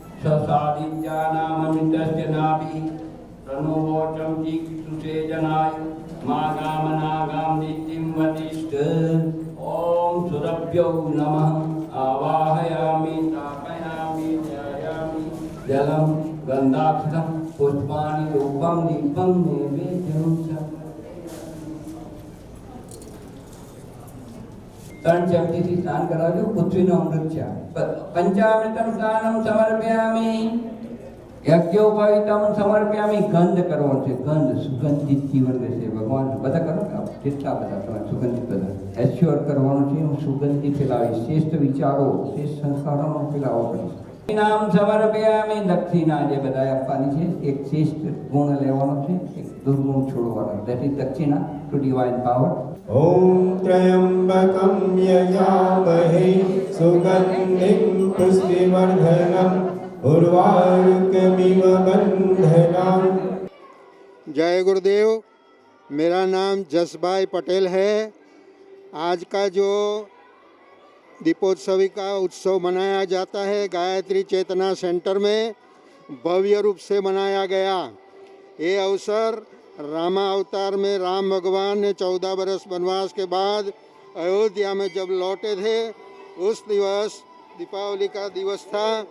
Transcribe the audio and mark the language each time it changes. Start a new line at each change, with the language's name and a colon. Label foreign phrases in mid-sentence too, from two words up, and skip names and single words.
Sanskrit: ससादित्यानाममितस्य नाभि प्रणोवोचं चिक्षुषेजनाय मागामनागां नित्यं वतिष्ठ ॐ सुरभ्यो नमः आवाहयामि स्थापयामि ध्यायामि जलं गन्धाक्षतं पुष्पाणि धूपं दीपं नैवेद्यं च
Gujarati: तरण शक्तिથી સ્નાન કરાવજો પૃથ્વીનો અમૃત છે
Sanskrit: પંચામૃતમ સ્નાનમ સમર્પયામિ યજ્ઞોપવિતમ સમર્પયામિ
Gujarati: ગંધ કરવાનો છે ગંધ સુગંધિત જીવન રહેશે ભગવાન બધા કરો ને જેટલા બધા તમારે સુગંધિત બધા એશ્યોર કરવાનું છે હું સુગંધિત ફેલાવીશ શ્રેષ્ઠ વિચારો શ્રેષ્ઠ સંસ્કારોનો ફેલાવો કરીશ
Sanskrit: નામ સમર્પયામિ
Gujarati: દક્ષિણા જે બધા આપવાની છે એક શ્રેષ્ઠ ગુણ લેવાનો છે એક દુર્ગુણ છોડવાનો
English: that is
Gujarati: દક્ષિણા
English: to divine power
Sanskrit: ॐ त्र्यम्बकं यजामहे सुगन्धिं पुष्टिवर्धनम् उर्वारुकमिव बन्धनान्।
Hindi: जय गुरुदेव। मेरा नाम जसभाई पटेल है। आज का जो दीपोत्सवी का उत्सव मनाया जाता है गायत्री चेतना सेंटर में भव्य रूप से मनाया गया। ये अवसर रामा अवतार में राम भगवान ने 14 बरस वनवास के बाद अयोध्या में जब लौटे थे उस दिवस दीपावली का दिवस था।